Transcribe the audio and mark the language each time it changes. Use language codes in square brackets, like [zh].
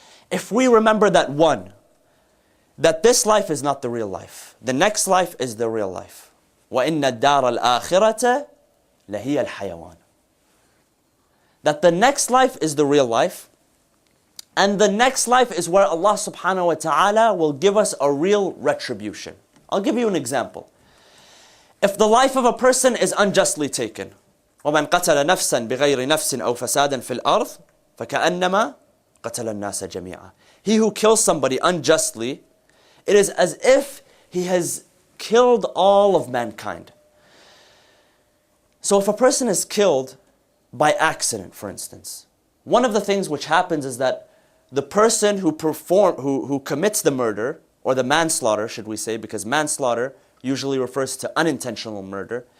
[en] If we remember that this life is not the real life, the next life is the real life. [ar] وَإِنَّ الدَّارَ الْآخِرَةَ لَهِيَ الْحَيَوَانِ. [en] That the next life is the real life, and the next life is where Allah subhanahu wa ta'ala will give us a real retribution. I'll give you an example. If the life of a person is unjustly taken, [ar] وَمَنْ قَتَلَ نَفْسًا بِغَيْرِ نَفْسٍ أَوْ فَسَادٍ فِي الْأَرْضِ فَكَأَنَّمَا قَتَلَ النَّاسَ جَمِيعًا. [en] He who kills somebody unjustly, it is as if he has killed all of mankind. So if a person is killed by accident, for instance, one of the things which happens is that the person who commits the murder, or the manslaughter, should we say, because manslaughter usually refers to unintentional murder.